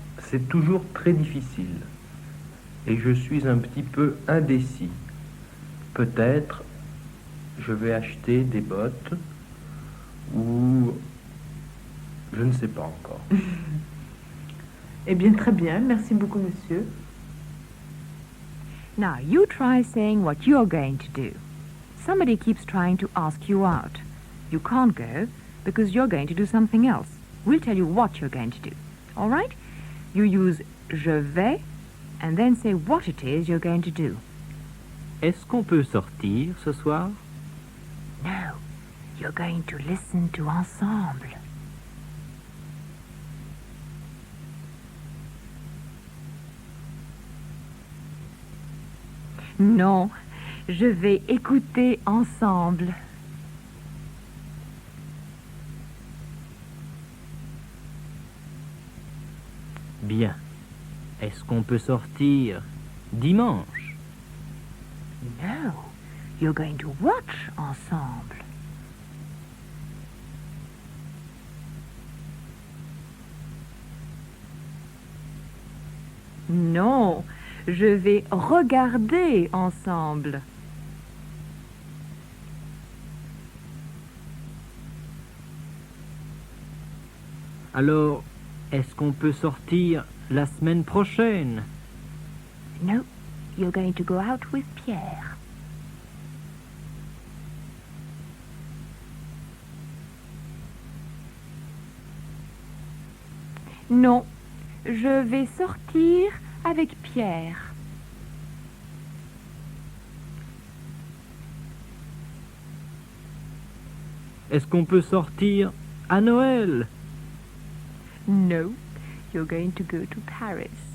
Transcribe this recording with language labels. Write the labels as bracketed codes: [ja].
[fr] C'est toujours très difficile. Et je suis un petit peu indécis. Peut-être je vais acheter des bottes ou je ne sais pas encore. Eh bien, très bien. Merci beaucoup, monsieur. [en] Now, you try saying what you're going to do. Somebody keeps trying to ask you out. You can't go because you're going to do something else. We'll tell you what you're going to do. All right? You use je vais and then say what it is you're going to do. [fr] est-ce qu'on peut sortir ce soir? [en] No, you're going to listen to Ensemble. [fr] Non, je vais écouter Ensemble. Bien. Est-ce qu'on peut sortir dimanche? [en] No, you're going to watch Ensemble. [fr] Non, je vais regarder ensemble. Alors, est-ce qu'on peut sortir la semaine prochaine? [en] No, you're going to go out with Pierre. [fr] Non, je vais sortir avec Pierre. Est-ce qu'on peut sortir à Noël? [en] No, you're going to go to Paris.